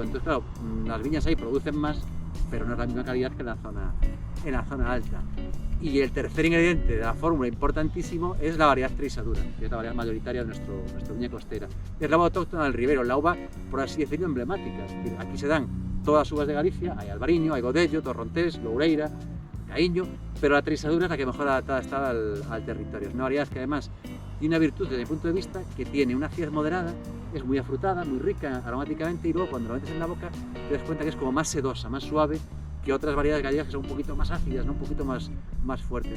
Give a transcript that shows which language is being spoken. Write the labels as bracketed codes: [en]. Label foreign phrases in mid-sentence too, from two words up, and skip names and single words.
[es] Entonces, claro, las viñas ahí producen más, pero no es la misma calidad que en la zona alta. Y el tercer ingrediente de la fórmula importantísimo es la variedad Treisadura, que es la variedad mayoritaria de nuestra viña costera. Es la uva autóctona del Ribero, la uva, por así decirlo, emblemática. Es decir, aquí se dan todas las uvas de Galicia, hay albariño, hay godello, torrontés, loureira, caíño, pero la Treisadura es la que mejor adaptada está al territorio. Es una variedad que además tiene una virtud desde mi punto de vista, que tiene una acidez moderada, es muy afrutada, muy rica aromáticamente, y luego cuando la metes en la boca te das cuenta que es como más sedosa, más suave que otras variedades gallegas que son un poquito más ácidas, ¿no? Un poquito más fuertes.